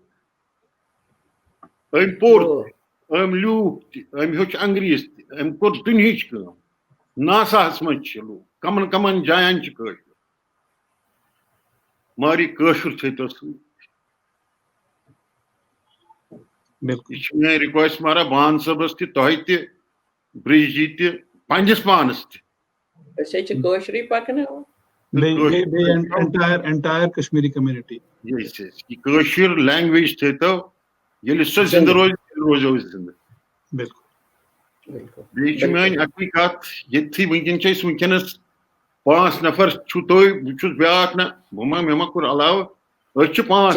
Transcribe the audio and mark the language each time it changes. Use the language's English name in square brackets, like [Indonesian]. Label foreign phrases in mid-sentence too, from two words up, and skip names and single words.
[Kashmiri] أمۍ پوٚر أمۍ لیوٗکھ تہِ أمۍ ہیوٚچھ انگریٖز تہِ أمۍ کوٚر دُنہِچ کٲم ناساہس منٛز چھِ لوٗکھ کمن کمن جاین چھِ کٲشُر مگر یہِ کٲشُر تھٲیتو سۭتۍ بالکل یہِ چھِ میٲنۍ رِکویسٹ مہراج بان صٲبس تہِ تۄہہِ تہِ برج جی تہِ پننِس پانس تہِ أسۍ حظ چھِ کٲشرُے پکناوان [English] entire Kashmiri community. [Kashmiri] یہِ کٲشِر لینگویج تھٲیتو ییٚلہِ سۄ زِندٕ روزِ تیٚلہِ روزو أسۍ زِندٕ بالکل بیٚیہِ چھِ میٲنۍ اَکٕے کَتھ ییٚتھی وٕنکیٚن چھِ أسۍ وٕنکیٚنس 5 نفر چھُو تُہۍ بہٕ چھُس بیاکھ نہ مےٚ ما کوٚر علاوٕ أسۍ چھِ 5